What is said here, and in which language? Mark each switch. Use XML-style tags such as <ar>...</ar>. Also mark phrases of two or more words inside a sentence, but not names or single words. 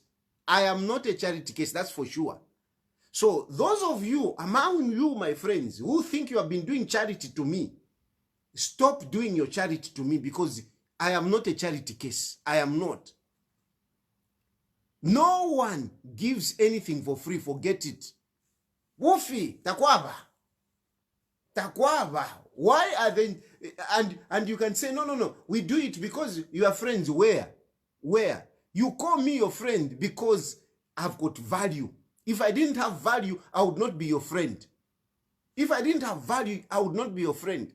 <en>I am not a charity case, that's for sure. So those of you, among you, my friends, who think you have been doing charity to me, stop doing your charity to me, because I am not a charity case. I am not. No one gives anything for free. Forget it.</en> <bem>Wofi, takwaba. Takwaba.</bem> <en>Why are they? And you can say, no. We do it because you are friends. Where? You call me your friend because I've got value. If I didn't have value, I would not be your friend. If I didn't have value, I would not be your friend.</en>